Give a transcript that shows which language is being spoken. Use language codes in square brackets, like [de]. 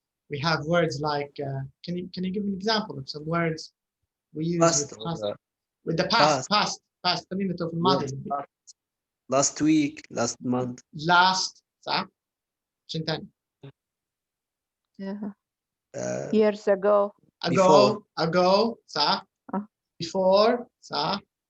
[en] We have words like can you give an example of some words we use with the past [ar] خلينا في الماضي. [en] Last week, last month. [ar] Last صح؟ شنو ثاني؟ [en] Years ago. Ago صح؟ Before صح؟